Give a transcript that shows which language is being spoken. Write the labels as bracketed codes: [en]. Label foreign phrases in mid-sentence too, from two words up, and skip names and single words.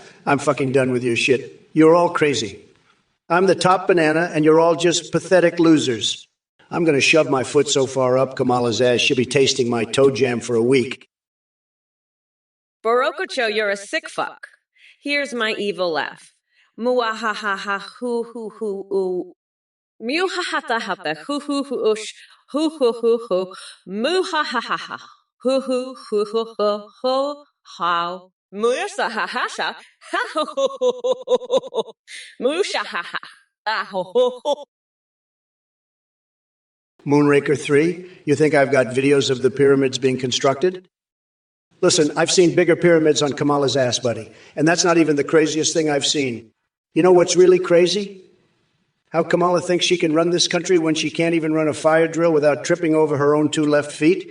[en] I'm fucking done with your shit. You're all crazy. I'm the top banana and you're all just pathetic losers. I'm going to shove my foot so far up Kamala's ass she'll be tasting my toe jam for a week. Borokocho, you're a sick fuck. Here's my evil laugh. Muahahaha hoo hoo hoo oo. Muhahatahata hoo hoo hoo oosh. Hoo hoo hoo hoo. Muhahaha hoo hoo hoo hoo hoo hoo how. Musahahasha ha ho ho ho ho ho. Mushahaha ah ho ho ho. Moonraker 3, you think I've got videos of the pyramids being constructed? Listen, I've seen bigger pyramids on Kamala's ass, buddy. And that's not even the craziest thing I've seen. You know what's really crazy? How Kamala thinks she can run this country when she can't even run a fire drill without tripping over her own two left feet?